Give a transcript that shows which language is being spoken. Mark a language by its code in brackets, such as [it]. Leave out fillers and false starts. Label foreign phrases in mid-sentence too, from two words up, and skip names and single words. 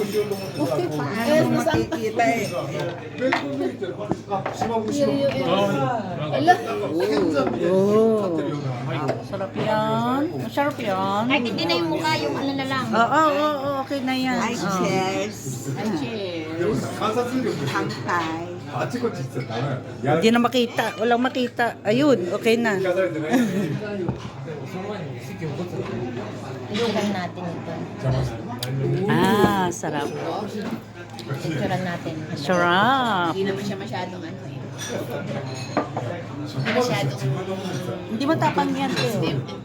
[tl] Makikita eh. Oh. Sarap yan. Masarap yan. Kahit hindi na yung mukha, yung ano na lang. Oo, okay na yan. Ay, Oh. cheers. Ay, cheers. [ja] 観察力って Hangtay. あちこち行ってたらダメや [tl] Hindi na makita. Walang makita. Ayun, okay na. [ja] らされてない [tl] Picturean natin ito. Ah, sarap. Picturean natin. Sarap. Hindi naman siya masyadong ano eh. Hindi masyadong Hindi matapang yan, eh.